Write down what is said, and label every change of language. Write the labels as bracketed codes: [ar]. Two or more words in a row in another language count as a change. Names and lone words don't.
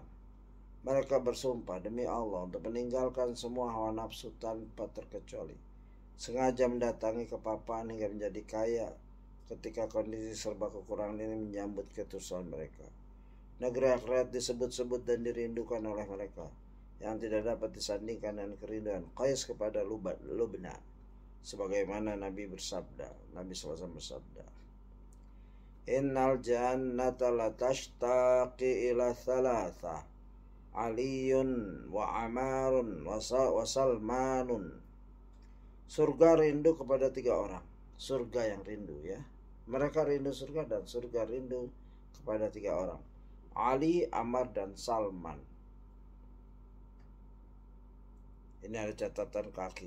[id] Mereka bersumpah demi Allah untuk meninggalkan semua hawa nafsu tanpa terkecuali, sengaja mendatangi kepapaan hingga menjadi kaya ketika kondisi serba kekurangan ini menyambut ketulusan mereka. Negeri akhirat disebut-sebut dan dirindukan oleh mereka, yang tidak dapat disandingkan dengan kerinduan Qais kepada Lubna. Sebagaimana Nabi SAW bersabda, [ar] إن الجنة لتشتاق إلى ثلاثة علي وعمار وسلمان. [id] Surga rindu kepada 3 orang. Surga yang rindu ya. Mereka rindu surga, dan surga rindu kepada 3 orang. Ali, Ammar, dan Salman. Ini ada catatan kaki.